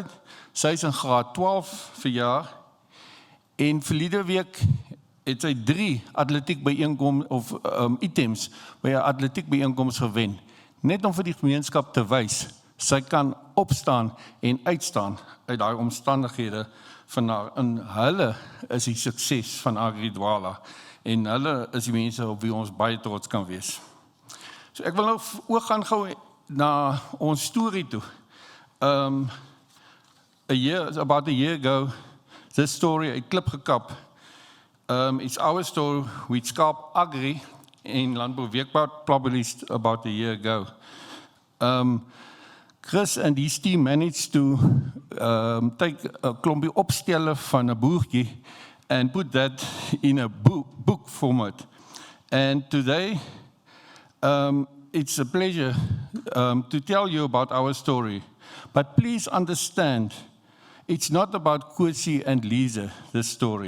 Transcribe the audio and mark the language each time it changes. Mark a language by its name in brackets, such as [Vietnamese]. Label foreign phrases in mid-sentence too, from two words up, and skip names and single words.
[Afrikaans] Sy is in graad 12 verjaar en verlede week het sy 3 atletiek byeenkomste of items by 'n atletiek byeenkoms gewen, net om vir die gemeenskap te wys sy kan opstaan en uitstaan uit daai omstandighede van haar. En hulle is die sukses van Agridwala en hulle is die mense op wie ons baie trots kan wees. So ek wil nou ook gaan gou na ons storie toe. [English] About a year ago, this story, [Afrikaans] 'n klip gekap. [English] It's our story with Skarp Agri in Landbouweekblad published about a year ago. Chris and his team managed to take [Afrikaans] 'n klompie opstelle van 'n boertjie [English] and put that in a book format. And today, it's a pleasure to tell you about our story. But please understand, it's not about Kosie and Lise, this story.